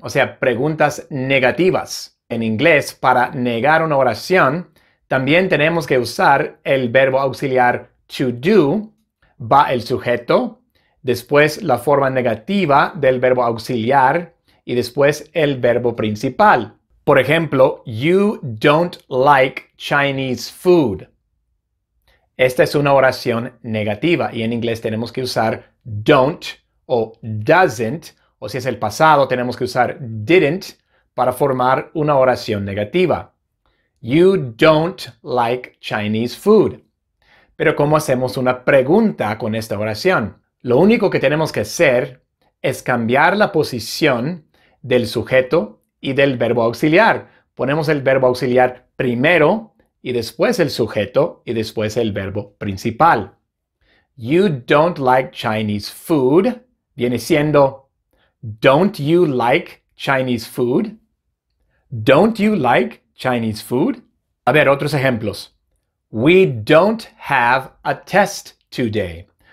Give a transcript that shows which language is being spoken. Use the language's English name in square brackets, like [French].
[Spanish] O sea, preguntas negativas. En inglés, para negar una oración, también tenemos que usar el verbo auxiliar to do. Va el sujeto, después la forma negativa del verbo auxiliar y después el verbo principal. Por ejemplo, [English] you don't like Chinese food. [Spanish] Esta es una oración negativa y en inglés tenemos que usar don't o doesn't, o si es el pasado tenemos que usar didn't para formar una oración negativa. [English] You don't like Chinese food. [Spanish] Pero ¿cómo hacemos una pregunta con esta oración? Lo único que tenemos que hacer es cambiar la posición del sujeto y del verbo auxiliar. Ponemos el verbo auxiliar primero y después el sujeto y después el verbo principal. [English] You don't like Chinese food [Spanish] viene siendo [English] Don't you like Chinese food? Don't you like Chinese food? [Spanish] A ver, otros ejemplos. [English] We don't have a test today.